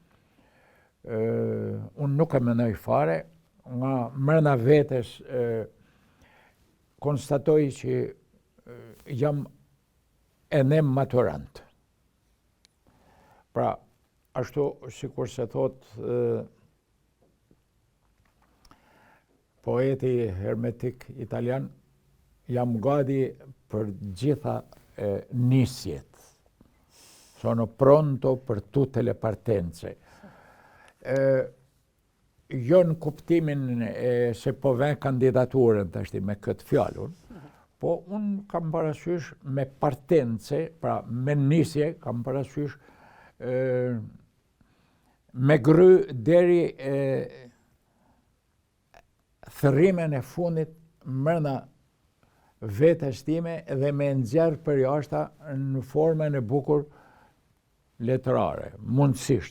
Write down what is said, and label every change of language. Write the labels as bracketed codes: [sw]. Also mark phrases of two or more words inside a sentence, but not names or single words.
[sq] Unë nuk e mendoj fare, nga mrena vetes konstatoj që jam enem maturant. Pra, ashtu sikur se thot poeti hermetik italian, jam gati për gjitha nisjet. [it] Sono pronto per tutte le partenze. [sq] Jo në kuptimin se po vën kandidaturën tashti me këtë fjalën, po unë kam parasysh me partence, pra me nisje, kam parasysh me gry deri thërrimen e fundit mërna vetes time dhe me nxjerr për jashta në formën e bukur letrare, mundësisht.